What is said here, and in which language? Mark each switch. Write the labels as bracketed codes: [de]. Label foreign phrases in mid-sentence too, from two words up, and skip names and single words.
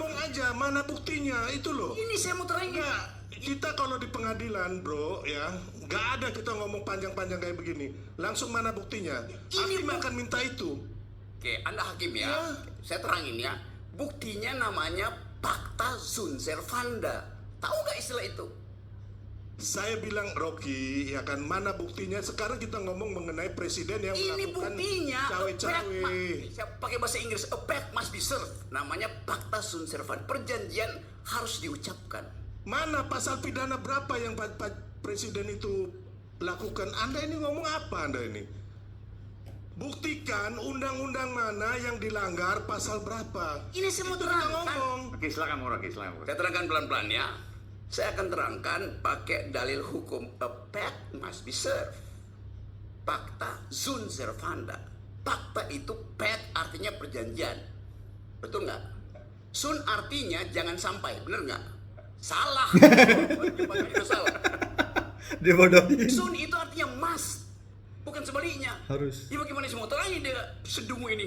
[id] ngomong aja, mana buktinya? Itu loh. Ini saya mau terangin. Enggak, kita kalau di pengadilan bro ya, nggak ada kita ngomong panjang-panjang kayak begini. Langsung mana buktinya? Hakim akan minta itu. Oke, Anda hakim ya. Saya terangin ya. Buktinya namanya [la] Pacta sunt servanda. [id] Tahu nggak istilah itu? Saya bilang Rocky, ya kan mana buktinya? Sekarang kita ngomong mengenai presiden yang Ini melakukan buktinya. cawe-cawe. Saya pakai bahasa Inggris. [en] A pact must be served. [la] Namanya Pacta sunt servanda. [id] Perjanjian harus diucapkan. Mana pasal pidana berapa yang presiden itu lakukan? Anda ini ngomong apa Anda ini? Buktikan undang-undang mana yang dilanggar pasal berapa? Ini saya mau Itu kita terangkan. ngomong. Oke, silakan Rocky, silakan. Saya terangkan pelan-pelan ya. Saya akan terangkan pakai dalil hukum. [en] A pact must be served. [la] Pacta sunt servanda. [id] Pacta itu pact artinya perjanjian. Betul nggak? Sun artinya jangan sampai. Bener nggak? Salah. Itu salah. Dia bodohin. Sun itu artinya must. Bukan sebaliknya. Harus. Ya bagaimana semua terangin dia sedungu ini.